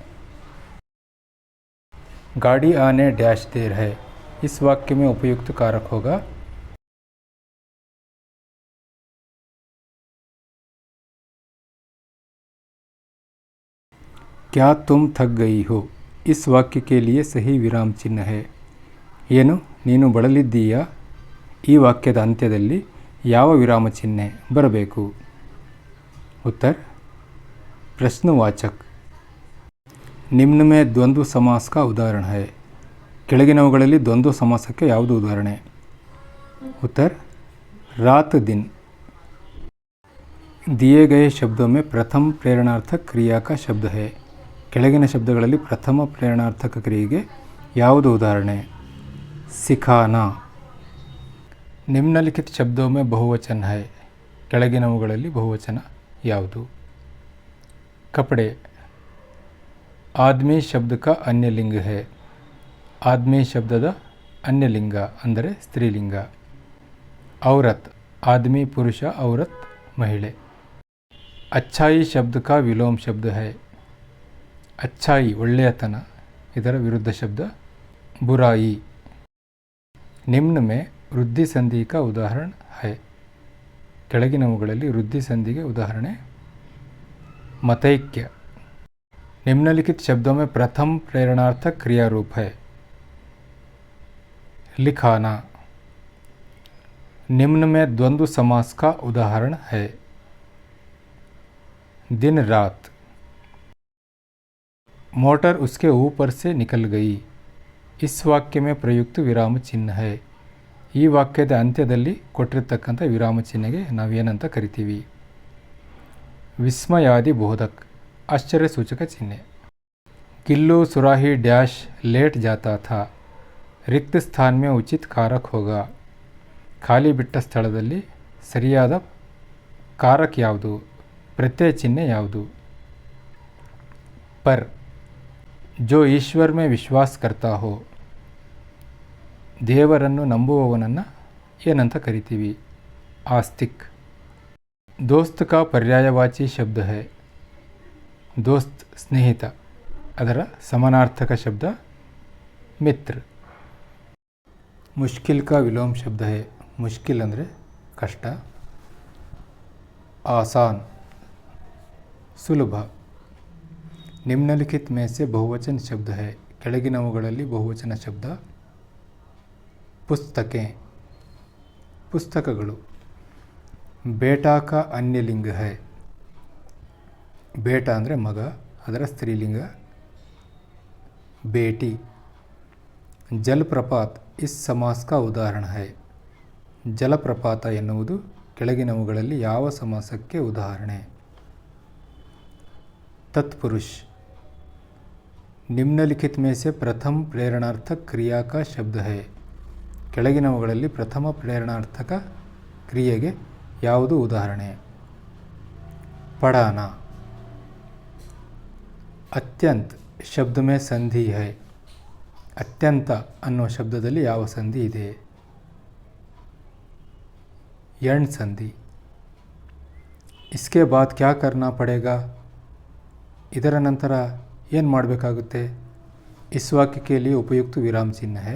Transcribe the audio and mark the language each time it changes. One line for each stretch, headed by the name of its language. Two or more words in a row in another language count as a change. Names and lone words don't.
Hindi: गाड़ी आने डैश देर है। इस वाक्य में उपयुक्त कारक होगा क्या तुम थक गई हो। इस वाक्य के लिए सही विराम चिन्ह है
Kannada: ಏನು ನೀನು ಬಳಲಿದ್ದೀಯಾ। ಈ ವಾಕ್ಯದ ಅಂತ್ಯದಲ್ಲಿ ಯಾವ ವಿರಾಮ ಚಿಹ್ನೆ ಬರಬೇಕು।
Hindi: उत्तर प्रश्नवाचक। निम्न में द्वंद्व समास का उदाहरण है।
Kannada: ಕೆಳಗಿನವುಗಳಲ್ಲಿ ದ್ವಂದ್ವ ಸಮಾಸಕ್ಕೆ ಯಾವುದು ಉದಾಹರಣೆ।
Hindi: उत्तर रात दिन। दिए गए शब्दों में प्रथम प्रेरणार्थक क्रिया का शब्द है।
Kannada: ಕೆಳಗಿನ ಶಬ್ದಗಳಲ್ಲಿ ಪ್ರಥಮ ಪ್ರೇರಣಾರ್ಥಕ ಕ್ರಿಯೆಗೆ ಯಾವುದು ಉದಾಹರಣೆ।
Hindi: सिखाना। निम्नलिखित शब्दों में बहुवचन है।
Kannada: ಕೆಳಗಿನವುಗಳಲ್ಲಿ ಬಹುವಚನ ಯಾವುದು। कपड़े।
Hindi: आदमी शब्द का अन्य लिंग है।
Kannada: आदमी शब्दದ
Hindi: अन्य लिंग
Kannada: ಅಂದರೆ ಸ್ತ್ರೀಲಿಂಗ।
Hindi: औरत। आदमी पुरुष, औरत महिಳೆ। अच्छाई शब्द का विलोम शब्द है।
Kannada: अच्छाई ಒಳ್ಳೆಯತನ, ಇದರ ವಿರುದ್ಧ ಶಬ್ದ बुराई।
Hindi: निम्न में वृद्धि संधि का उदाहरण है।
Kannada: ಕೆಳಗಿನವುಗಳಲ್ಲಿ ವೃದ್ಧಿ ಸಂಧಿಗೆ ಉದಾಹರಣೆ मतैक्य।
Hindi: निम्नलिखित शब्दों में प्रथम प्रेरणार्थक क्रिया रूप है। लिखाना। निम्न में द्वंद्व समास का उदाहरण है। दिन रात। मोटर उसके ऊपर से निकल गई। इस वाक्य में प्रयुक्त विराम चिन्ह है।
Kannada: ಈ ವಾಕ್ಯದ ಅಂತ್ಯದಲ್ಲಿ ಕೊಟ್ಟಿರತಕ್ಕಂಥ ವಿರಾಮ ಚಿಹ್ನೆಗೆ ನಾವೇನಂತ ಕರಿತೀವಿ।
Hindi: विस्मयादि बोधक, आश्चर्य सूचक चिन्ह। किल्लू सुराही डैश लेट जाता था। रिक्त स्थान में उचित कारक होगा।
Kannada: ಖಾಲಿ ಬಿಟ್ಟ ಸ್ಥಳದಲ್ಲಿ ಸರಿಯಾದ ಕಾರಕ ಯಾವುದು, ಪ್ರತ್ಯಯ ಚಿಹ್ನೆ ಯಾವುದು।
Hindi: पर जो ईश्वर में विश्वास करता हो।
Kannada: ದೇವರನ್ನು ನಂಬುವವನನ್ನು ಏನಂತ ಕರಿತೀವಿ।
Hindi: आस्तिक। दोस्त का पर्यायवाची शब्द है। दोस्त स्नेहित,
Kannada: ಅದರ ಸಮಾನಾರ್ಥಕ ಶಬ್ದ मित्र।
Hindi: मुश्किल का विलोम शब्द है।
Kannada: मुश्किल ಅಂದರೆ ಕಷ್ಟ। आसान ಸುಲಭ।
Hindi: निम्नलिखित में से बहुवचन शब्द है।
Kannada: ಕೆಳಗಿನವುಗಳಲ್ಲಿ ಬಹುವಚನ ಶಬ್ದ पुस्तकें, पुस्तकಗಳು।
Hindi: बेटा का अन्य लिंग है। बेटा
Kannada: ಅಂದರೆ ಮಗ, ಅದರ ಸ್ತ್ರೀಲಿಂಗ
Hindi: बेटी। जलप्रपात इस समास का उदाहरण है।
Kannada: ಜಲಪ್ರಪಾತ ಎನ್ನುವುದು ಕೆಳಗಿನವುಗಳಲ್ಲಿ ಯಾವ ಸಮಾಸಕ್ಕೆ ಉದಾಹರಣೆ।
Hindi: तत्पुरुष। निम्नलिखित में से प्रथम प्रेरणार्थक क्रिया का शब्द है।
Kannada: ಕೆಳಗಿನವುಗಳಲ್ಲಿ ಪ್ರಥಮ ಪ್ರೇರಣಾರ್ಥಕ ಕ್ರಿಯೆಗೆ ಯಾವುದು ಉದಾಹರಣೆ।
Hindi: पढ़ाना। अत्यंत शब्द में संधि है।
Kannada: ಅತ್ಯಂತ ಅನ್ನೋ ಶಬ್ದದಲ್ಲಿ ಯಾವ ಸಂಧಿ ಇದೆ।
Hindi: यण संधि। इसके बाद क्या करना पड़ेगा।
Kannada: ಇದರ ನಂತರ ಏನು ಮಾಡಬೇಕಾಗುತ್ತೆ।
Hindi: इस वाक्य के लिए उपयुक्त विराम चिन्ह है।